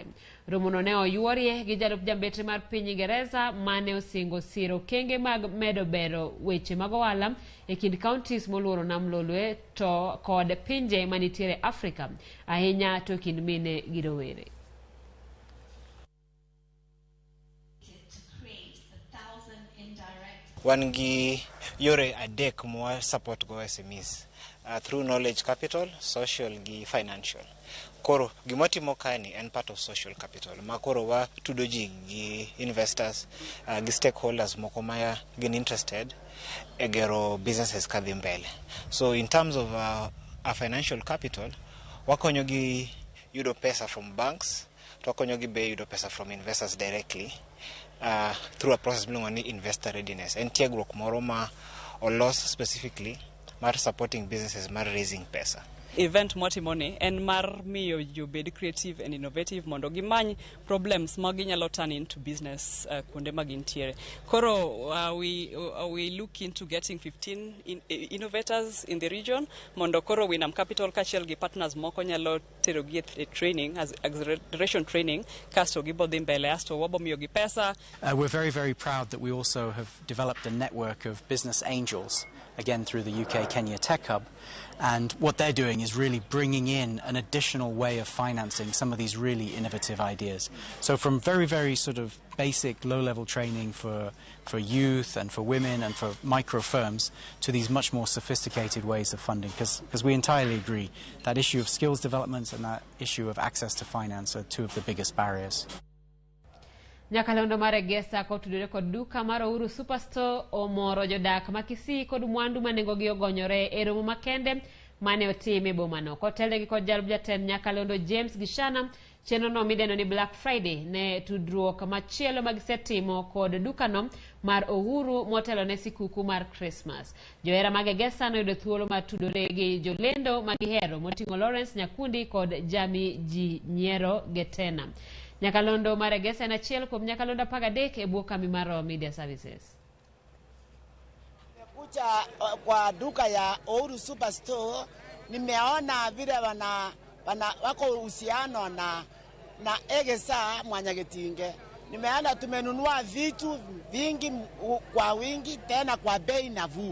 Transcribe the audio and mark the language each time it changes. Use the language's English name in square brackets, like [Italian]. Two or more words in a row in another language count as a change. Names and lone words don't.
[Luo (Kenya and Tanzania)] Romono ne oyuorie gi jalup jambetre mar piny Ingereza mane osingo siro kenge mag medo bero weche mag ohala e kind counties moluoro nam lolwe to kod pinje manitiere Afrika, ahinya to kind mine gi rowere. Wan gi yore adek mwa support go [English] SMEs through knowledge capital, [Luo (Kenya and Tanzania)] social gi financial. Koro gimatimo kani en [English] part of social capital. [Luo (Kenya and Tanzania)] Makoro wa tudo ji gi investors, gi stakeholders moko ma gin interested e gero businesses kadhi mbele. [English] So in terms of our financial capital, [Luo (Kenya and Tanzania)] wakonyo gi yudo pesa [English] from banks, [Luo (Kenya and Tanzania)] wakonyo gi be yudo pesa [English] from investors directly through a process [Luo (Kenya and Tanzania)] miluongo ni [English] investor readiness. [Luo (Kenya and Tanzania)] En tiegruok moro ma olos specifically mar [English] supporting businesses [Luo (Kenya and Tanzania)] mar raising pesa. Event motimoni en mar miyo jobed [English] creative and innovative [Luo (Kenya and Tanzania)] mondo gimany problems ma ginyalo [English] turn into business [Luo (Kenya and Tanzania)] kuonde ma gintiere. Koro [English] we look into getting 15 innovators in the region [Luo (Kenya and Tanzania)] mondo koro Winam Capital kachiel gi partners moko nyalo tero gi [English] training as acceleration training [Luo (Kenya and Tanzania)] kasto gibodhi mbele asto wabo miyo gi pesa. [English] We're very, very proud that we also have developed a network of business angels again through the UK Kenya Tech Hub. And what they're doing is really bringing in an additional way of financing some of these really innovative ideas. So from very, very sort of basic low-level training for youth and for women and for micro firms to these much more sophisticated ways of funding, because we entirely agree that issue of skills development and that issue of access to finance are two of the biggest barriers. [Luo (Kenya and Tanzania)] Nyakalondo maregesa kotudore kod duka mar Ouru Superstore omoro jodak makisi kod mwandu manengogi ogonyore e romo makende mane otime bomano. Kotelegi kod jalub jatend Nyakalondo James Gishana, chenro no mideno ni Black Friday ne tudruok machielo magisetimo kod dukano mar Ouru motelo ne sikuku mar Christmas. Johera magegesa noyudo thuolo mar tudore gi jolendo magihero moting'o Lawrence Nyakundi kod Jami Ji Nyiero Getena. Nyakalondo maregesa en achiel kuom Nyakalondo 13 e bwo kambi mar Media Services. [Swahili] Kuja kwa duka ya Ouru Superstore nimeona vile wako uhusiano na Egesa Mwanyagetinge. Nimeona tumenunua vitu vingi kwa wingi tena kwa bei nafuu.